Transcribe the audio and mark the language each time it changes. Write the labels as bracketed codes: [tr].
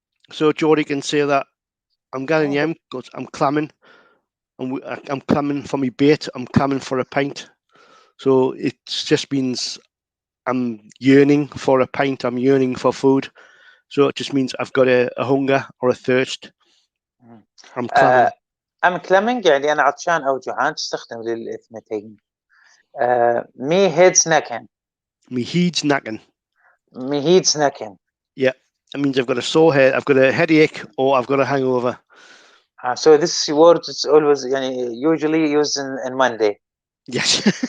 [en] So Geordie can say that I'm getting yam because I'm clamming. I'm clamming for my bait. I'm clamming for a pint. So it just means I'm yearning for a pint. I'm yearning for food. So it just means I've got a hunger or a thirst. I'm clamming. I'm clamming [ar] يعني أنا عطشان أو جوعان. تستخدم للاثنتين. [en] Me head's knacking. Yeah, that means I've got a sore head. I've got a headache or I've got a hangover. So this word is always يعني usually used in Monday. Yes.